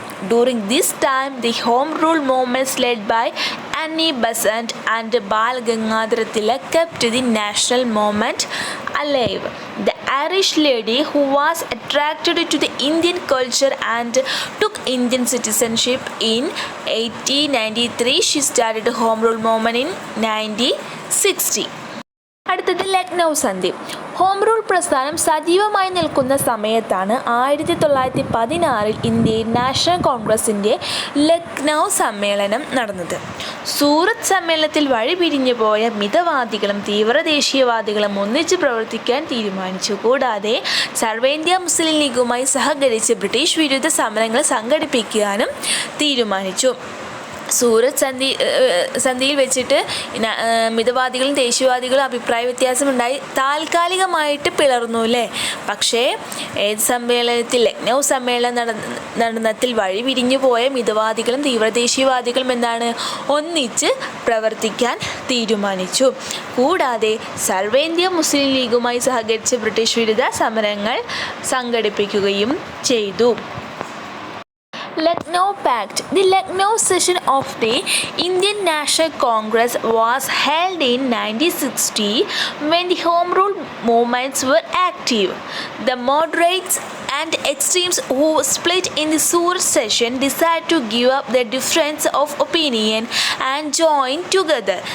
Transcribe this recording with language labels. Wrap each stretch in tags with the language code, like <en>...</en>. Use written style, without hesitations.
<en>During this time, the Home Rule movements led by Annie Besant and Bal Gangadhar Tilak kept the national movement alive. The Irish lady who was attracted to the Indian culture and took Indian citizenship in 1893. She started the Home Rule movement in 1960.</en> <ml>അടുത്തത് ലക്നൗ സന്ധി. Home rule പ്രസ്ഥാനം സജീവമായി നിൽക്കുന്ന സമയത്താണ് 1916 ഇന്ത്യയിൽ national കോൺഗ്രസിൻ്റെ ലക്നൗ സമ്മേളനം നടന്നത്. സൂറത്ത് സമ്മേളനത്തിൽ വഴിപിരിഞ്ഞു പോയ മിതവാദികളും തീവ്രദേശീയവാദികളും ഒന്നിച്ച് പ്രവർത്തിക്കാൻ തീരുമാനിച്ചു. കൂടാതെ സർവേന്ത്യ മുസ്ലിം ലീഗുമായി സഹകരിച്ച് ബ്രിട്ടീഷ് വിരുദ്ധ സമരങ്ങൾ സംഘടിപ്പിക്കാനും തീരുമാനിച്ചു. സൂറത്ത് സന്ധിയിൽ വെച്ചിട്ട് മിതവാദികളും ദേശീയവാദികളും അഭിപ്രായ വ്യത്യാസമുണ്ടായി താൽക്കാലികമായിട്ട് പിളർന്നു അല്ലേ. പക്ഷേ ഏത് സമ്മേളനത്തിൽ ലക്നൗ സമ്മേളനം നടന്നതിൽ വഴി പിരിഞ്ഞു പോയ മിതവാദികളും തീവ്രദേശീയവാദികളും എന്താണ് ഒന്നിച്ച് പ്രവർത്തിക്കാൻ തീരുമാനിച്ചു. കൂടാതെ സർവേന്ത്യ മുസ്ലിം ലീഗുമായി സഹകരിച്ച് ബ്രിട്ടീഷ് വിരുദ്ധ സമരങ്ങൾ സംഘടിപ്പിക്കുകയും ചെയ്തു.</ml> <en>Lucknow Pact. The Lucknow session of the Indian National Congress was held in 1960 when the Home Rule movements were active. The moderates and extremes who split in the Surat session decided to give up their difference of opinion and join together.</en>